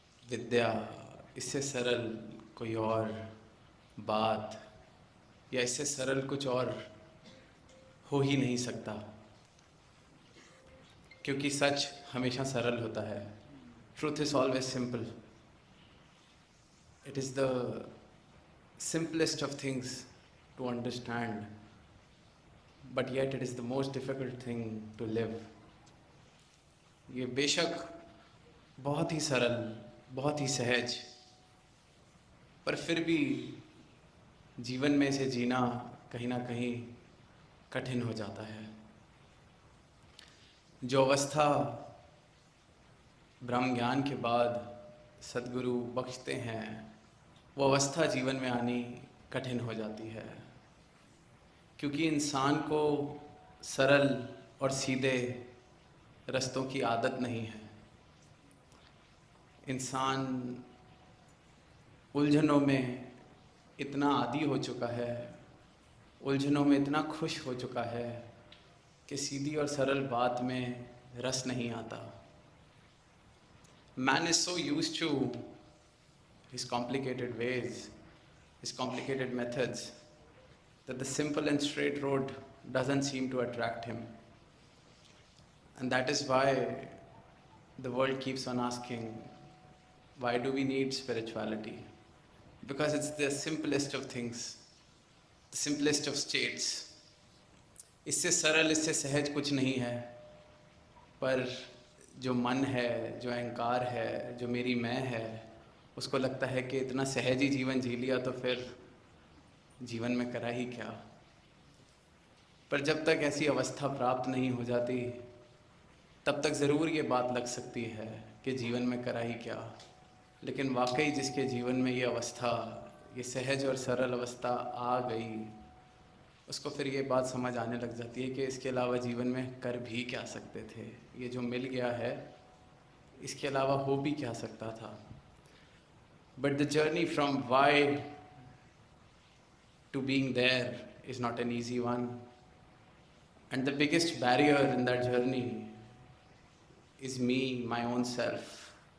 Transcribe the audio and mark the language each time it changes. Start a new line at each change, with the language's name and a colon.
Hindi: विद्या, इससे सरल कोई और बात या इससे सरल कुछ और हो ही नहीं सकता, क्योंकि सच हमेशा सरल होता है।
English: Truth is always simple. It is the simplest of things to understand, but yet it is the most difficult thing to live.
Hindi: ये बेशक बहुत ही सरल, बहुत ही सहज, पर फिर भी जीवन में इसे जीना कहीं ना कहीं कठिन हो जाता है। जो अवस्था ब्रह्म ज्ञान के बाद सद्गुरु बख्शते हैं, वो अवस्था जीवन में आनी कठिन हो जाती है, क्योंकि इंसान को सरल और सीधे रास्तों की आदत नहीं है। इंसान उलझनों में इतना आदी हो चुका है, उलझनों में इतना खुश हो चुका है कि सीधी और सरल बात में रस नहीं आता।
English: Man is so used to his complicated ways, his complicated methods, that the simple and straight road doesn't seem to attract him. And that is why the world keeps on asking, why do we need spirituality? Because it's the simplest of things, the simplest of states.
Hindi: इससे सरल, इससे सहज कुछ नहीं है, पर जो मन है, जो अहंकार है, जो मेरी मैं है, उसको लगता है कि इतना सहज ही जीवन जी लिया तो फिर जीवन में करा ही क्या। पर जब तक ऐसी अवस्था प्राप्त नहीं हो जाती, तब तक ज़रूर ये बात लग सकती है कि जीवन में करा ही क्या। लेकिन वाकई जिसके जीवन में ये अवस्था, ये सहज और सरल अवस्था आ गई, उसको फिर ये बात समझ आने लग जाती है कि इसके अलावा जीवन में कर भी क्या सकते थे। ये जो मिल गया है, इसके अलावा हो भी क्या सकता था।
English: But the journey from why to being there is not an easy one. And the biggest barrier in that journey is me, my own self.